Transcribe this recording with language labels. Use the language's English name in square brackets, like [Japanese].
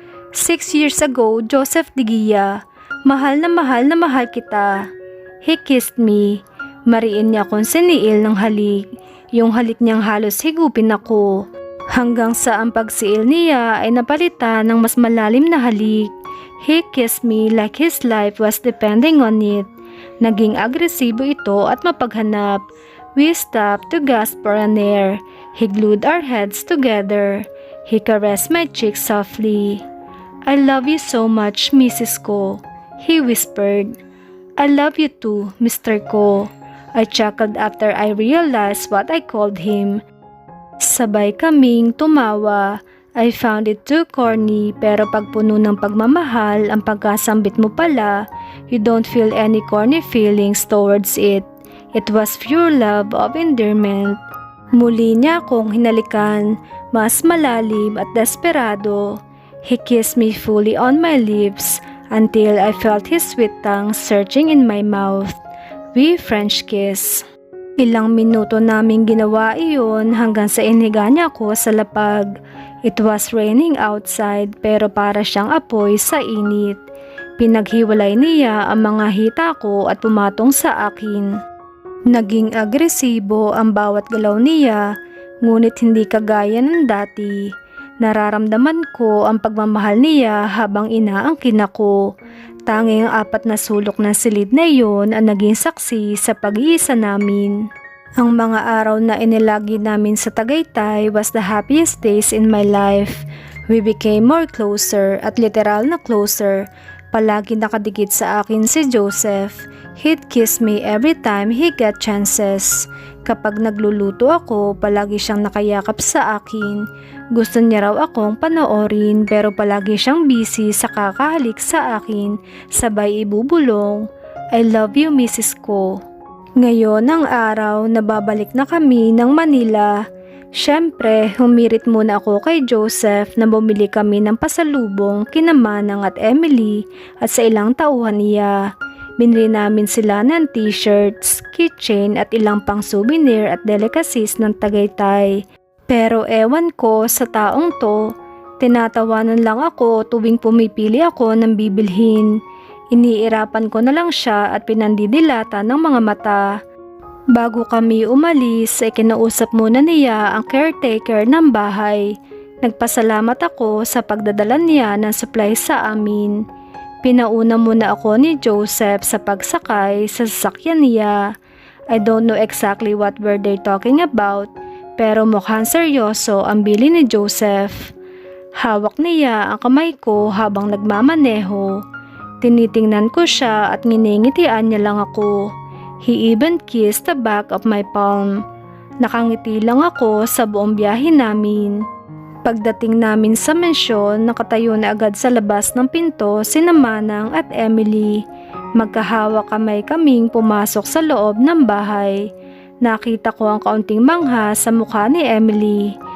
[English] 6 years ago, [Filipino] Joseph Digia. Mahal na mahal kita. [English] He kissed me. [Filipino] Mariin niya akong siniil ng halik. Yung halik niyang halos higupin ako. Hanggang sa ang pagsiil niya ay napalitan ng mas malalim na halik. [English] He kissed me like his life was depending on it. [Filipino] Naging agresibo ito at mapaghanap. [English] We stopped to gasp for an air. He glued our heads together. He caressed my cheek softly. "I love you so much, Mrs. Ko," he whispered. "I love you too, Mr. Ko," I chuckled after I realized what I called him. [Filipino] Sabay kaming tumawa. [English] I found it too corny, [Filipino] pero pag puno ng pagmamahal ang pagkasambit mo pala, [English] you don't feel any corny feelings towards it. It was pure love of endearment. [Filipino] Muli niya akong hinalikan, mas malalim at desperado. [English] He kissed me fully on my lips until I felt his sweet tongue searching in my mouth. We French kiss. [Filipino] Ilang minuto naming ginawa iyon hanggang sa iniga niya ako sa lapag. [English] It was raining outside [Filipino] pero para siyang apoy sa init. Pinaghiwalay niya ang mga hita ko at pumatong sa akin. Naging agresibo ang bawat galaw niya, ngunit hindi kagaya ng dati. Nararamdaman ko ang pagmamahal niya habang inaangkin ako. Tanging ang 4 na sulok ng silid na iyon ang naging saksi sa pag-iisa namin. Ang mga araw na inilagi namin sa Tagaytay [English] was the happiest days in my life. We became more closer [Filipino] at literal na closer. Palagi nakadikit sa akin si Joseph. [English] He'd kiss me every time he got chances. [Filipino] Kapag nagluluto ako, palagi siyang nakayakap sa akin. Gusto niya raw akong panoorin pero palagi siyang busy sa kakahalik sa akin. Sabay ibubulong, [English] "I love you, Mrs. Ko." [Filipino] Ngayon ang araw na babalik na kami ng Manila. Siyempre, humirit muna ako kay Joseph na bumili kami ng pasalubong kina Manang at Emily at sa ilang tauhan niya. Binili namin sila ng t-shirts, keychain at ilang pang souvenir at delicacies ng Tagaytay. Pero ewan ko sa taong to, tinatawanan lang ako tuwing pumipili ako ng bibilhin. Iniirapan ko na lang siya at pinandidilata ng mga mata. Bago kami umalis, kinausap muna niya ang caretaker ng bahay. Nagpasalamat ako sa pagdadala niya ng supply sa amin. Pinauna muna ako ni Joseph sa pagsakay sa sasakyan niya. [English] I don't know exactly what were they talking about, [Filipino] pero mukhang seryoso ang bili ni Joseph. Hawak niya ang kamay ko habang nagmamaneho. Tinitingnan ko siya at nginingitian niya lang ako. [English] He even kissed the back of my palm. [Filipino] Nakangiti lang ako sa buong biyahe namin. Pagdating namin sa mensyon, nakatayo na agad sa labas ng pinto sina Manang at Emily. Magkahawak kamay kaming pumasok sa loob ng bahay. Nakita ko ang kaunting mangha sa mukha ni Emily.